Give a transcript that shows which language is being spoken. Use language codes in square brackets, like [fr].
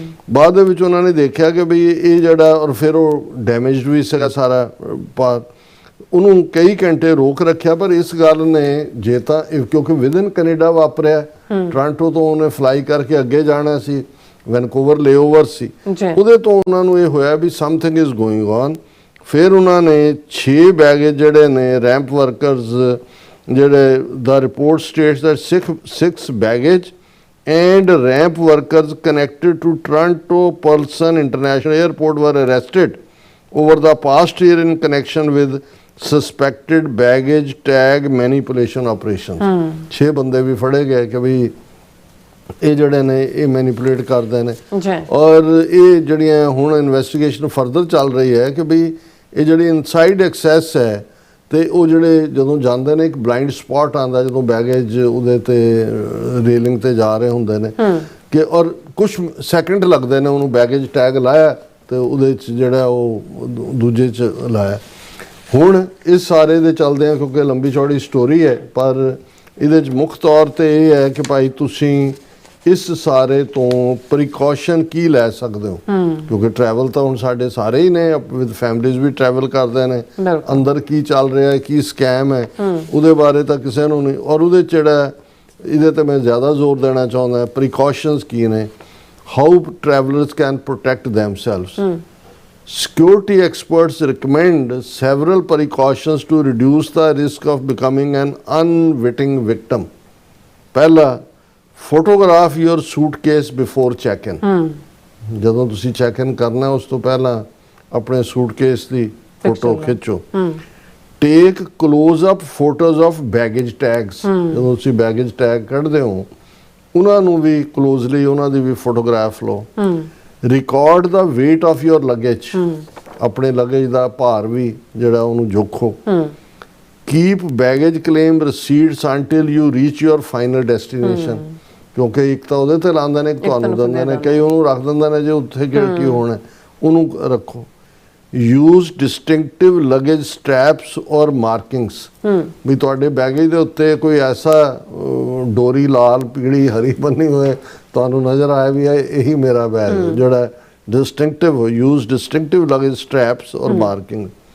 [pa] ਬਾਅਦ ਦੇ ਵਿੱਚ ਉਹਨਾਂ ਨੇ ਦੇਖਿਆ ਕਿ ਵੀ ਇਹ ਜਿਹੜਾ, ਔਰ ਫਿਰ ਉਹ ਡੈਮੇਜਡ ਵੀ ਸੀਗਾ ਸਾਰਾ ਪਾਰਟ। ਉਹਨੂੰ ਕਈ ਘੰਟੇ ਰੋਕ ਰੱਖਿਆ, ਪਰ ਇਸ ਗੱਲ ਨੇ ਜੇ ਤਾਂ ਕਿਉਂਕਿ ਵਿਦਨ ਕੈਨੇਡਾ ਵਾਪਰਿਆ, ਟੋਰਾਂਟੋ ਤੋਂ ਉਹਨੇ ਫਲਾਈ ਕਰਕੇ ਅੱਗੇ ਜਾਣਾ ਸੀ, ਵੈਨਕੂਵਰ ਲੇਓਵਰ ਸੀ, ਉਹਦੇ ਤੋਂ ਉਹਨਾਂ ਨੂੰ ਇਹ ਹੋਇਆ ਵੀ [en] Something is going on. [pa] ਫਿਰ ਉਹਨਾਂ ਨੇ 6 ਬੈਗੇਜ ਜਿਹੜੇ ਨੇ ਰੈਂਪ ਵਰਕਰਸ ਜਿਹੜੇ ਦਾ [en] Report states that 6 baggage and ramp workers connected to Toronto Pearson International Airport were arrested over the past year in connection with suspected baggage tag manipulation operations। [pa] 6 ਬੰਦੇ ਵੀ ਫੜੇ ਗਏ ਕਿ ਵੀ ਇਹ ਜਿਹੜੇ ਨੇ ਇਹ ਮੈਨੀਪੂਲੇਟ ਕਰਦੇ ਨੇ। ਔਰ ਇਹ ਜਿਹੜੀਆਂ ਹੁਣ ਇਨਵੈਸਟੀਗੇਸ਼ਨ ਫਰਦਰ ਚੱਲ ਰਹੀ ਹੈ ਕਿ ਵੀ ਇਹ ਜਿਹੜੀ ਇਨਸਾਈਡ ਐਕਸੈਸ ਹੈ ਤੇ ਉਹ ਜਿਹੜੇ ਜਦੋਂ ਜਾਂਦੇ ਨੇ ਇੱਕ ਬਲਾਈਂਡ ਸਪੌਟ ਆਉਂਦਾ ਜਦੋਂ ਬੈਗੇਜ ਉਹਦੇ ਤੇ ਰੇਲਿੰਗ ਤੇ ਜਾ ਰਹੇ ਹੁੰਦੇ ਨੇ ਕਿ ਔਰ ਕੁਝ ਸੈਕਿੰਡ ਲੱਗਦੇ ਨੇ ਉਹਨੂੰ ਬੈਗੇਜ ਟੈਗ ਲਾਇਆ ਤੇ ਉਹਦੇ 'ਚ ਜਿਹੜਾ ਉਹ ਦੂਜੇ 'ਚ ਲਾਇਆ। ਹੁਣ ਇਸ ਸਾਰੇ ਦੇ ਚੱਲਦੇ ਆ ਕਿਉਂਕਿ ਲੰਬੀ ਚੌੜੀ ਸਟੋਰੀ ਹੈ, ਪਰ ਇਹਦੇ 'ਚ ਮੁੱਖ ਤੌਰ ਤੇ ਇਹ ਹੈ ਕਿ ਭਾਈ ਤੁਸੀਂ ਇਸ ਸਾਰੇ ਤੋਂ ਪ੍ਰੀਕਾਸ਼ਨ ਕੀ ਲੈ ਸਕਦੇ ਹੋ ਕਿਉਂਕਿ ਟਰੈਵਲ ਤਾਂ ਹੁਣ ਸਾਡੇ ਸਾਰੇ ਹੀ ਨੇ, ਵਿਦ ਫੈਮਲੀਜ਼ ਵੀ ਟਰੈਵਲ ਕਰਦੇ ਨੇ। ਅੰਦਰ ਕੀ ਚੱਲ ਰਿਹਾ ਹੈ, ਕੀ ਸਕੈਮ ਹੈ, ਉਹਦੇ ਬਾਰੇ ਤਾਂ ਕਿਸੇ ਨੂੰ ਨਹੀਂ। ਔਰ ਉਹਦੇ ਜਿਹੜਾ ਇਹਦੇ ਤੇ ਮੈਂ ਜ਼ਿਆਦਾ ਜ਼ੋਰ ਦੇਣਾ ਚਾਹੁੰਦਾ, ਪ੍ਰੀਕਾਸ਼ਨਸ ਕੀ ਨੇ, [en] How travellers can protect themselves. Security experts recommend several precautions to reduce the risk of becoming an unwitting victim. [pa] ਪਹਿਲਾ, [en] photograph your suitcase before check-in। [pa] ਜਦੋਂ ਤੁਸੀਂ ਚੈੱਕ-ਇਨ ਕਰਨਾ ਉਸ ਤੋਂ ਪਹਿਲਾਂ ਆਪਣੇ ਸੂਟਕੇਸ ਦੀ ਫੋਟੋ ਖਿੱਚੋ। [en] Take close up photos of baggage tags. [pa] ਜਦੋਂ ਤੁਸੀਂ ਬੈਗੇਜ ਟੈਗ ਕੱਢਦੇ ਹੋ ਉਹਨਾਂ ਨੂੰ ਵੀ ਕਲੋਜ਼ਲੀ ਉਹਨਾਂ ਦੀ ਵੀ ਫੋਟੋਗ੍ਰਾਫ ਲਓ। [en] record ਦਾ weight of your luggage, [pa] ਆਪਣੇ ਲਗੇਜ ਦਾ ਭਾਰ ਵੀ ਜਿਹੜਾ ਉਹਨੂੰ ਜੋਖੋ। [en] Keep baggage claim receipts until you reach your final destination। [pa] ਕਿਉਂਕਿ ਇੱਕ ਤਾਂ ਉਹਦੇ ਤੇ ਲਾਉਂਦੇ ਨੇ, ਤੁਹਾਨੂੰ ਦਿੰਦੇ ਨੇ, ਕਈ ਉਹਨੂੰ ਰੱਖ ਦਿੰਦੇ ਨੇ ਜੇ ਉੱਥੇ ਕੀ ਹੋਣਾ ਉਹਨੂੰ ਰੱਖੋ। [en] use distinctive luggage straps or markings [pa] ਵੀ ਤੁਹਾਡੇ ਬੈਗੇਜ ਦੇ ਉੱਤੇ ਕੋਈ ਐਸਾ ਡੋਰੀ ਲਾਲ ਪੀਲੀ ਹਰੀ ਬੰਨੀ ਹੋਏ ਤੁਹਾਨੂੰ ਨਜ਼ਰ ਆਇਆ ਵੀ ਇਹੀ ਮੇਰਾ ਬੈਗ ਜਿਹੜਾ [en] distinctive use distinctive luggage straps or marking.